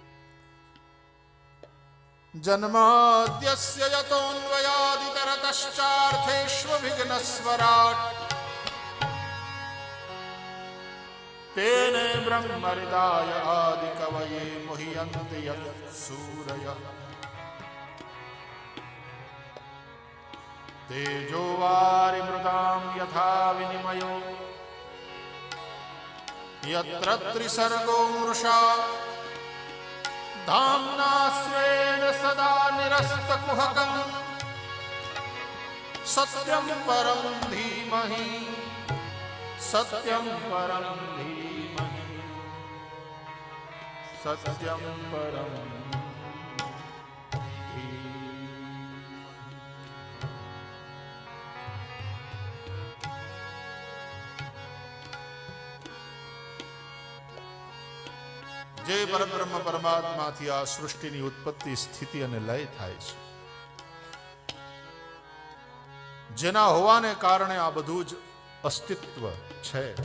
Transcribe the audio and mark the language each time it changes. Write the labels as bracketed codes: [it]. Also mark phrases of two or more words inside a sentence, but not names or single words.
[sa] જન્માદ્યસ્ય યતોન્વયાદિતરતશ્ચાર્થેષ્વવિઘ્નસ્વરાટ તેને બ્રહ્મ હૃદાય આદિકવયે મુહ્યન્તિ યત્સૂરયઃ તેજો વારિમૃદાં યથા વિનિમયો यत्र त्रिसर्गो मृषा धाम्ना स्वेन सदा निरस्तकुहकम् सत्यं परं धीमहि सत्यं परं धीमहि सत्यं परं [gu] જે પરબ્રહ્મ પરમાત્માથી આ સૃષ્ટિની ઉત્પત્તિ સ્થિતિ અને લય થાય છે, જેના હોવાને કારણે આ બધું જ અસ્તિત્વ છે,